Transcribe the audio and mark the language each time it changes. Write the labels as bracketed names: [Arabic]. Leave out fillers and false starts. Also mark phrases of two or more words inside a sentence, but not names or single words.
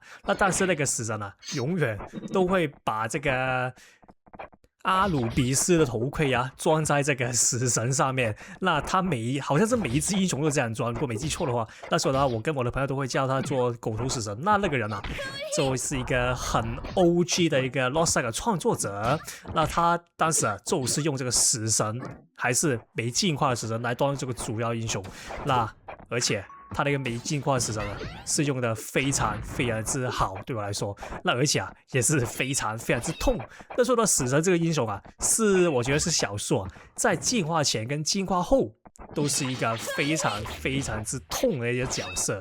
[Chinese] 那但是那個死神啊，永遠都會把這個阿魯比斯的頭盔啊裝在這個死神上面。那他好像是每一隻英雄都這樣裝，如果沒記錯的話。那時候呢，我跟我的朋友都會叫他做狗頭死神。那個人啊，就是一個很 OG 的一個 Lord Saga 創作者。那他當時啊，就是用這個死神，還是沒進化的死神來當這個主要英雄。那而且他那個沒進化的死神呢，是用的非常非常之好，對我來說。那而且啊，也是非常非常之痛。那說到死神這個英雄啊，我覺得是少數啊，在進化前跟進化後都是一個非常非常之痛的一個角色。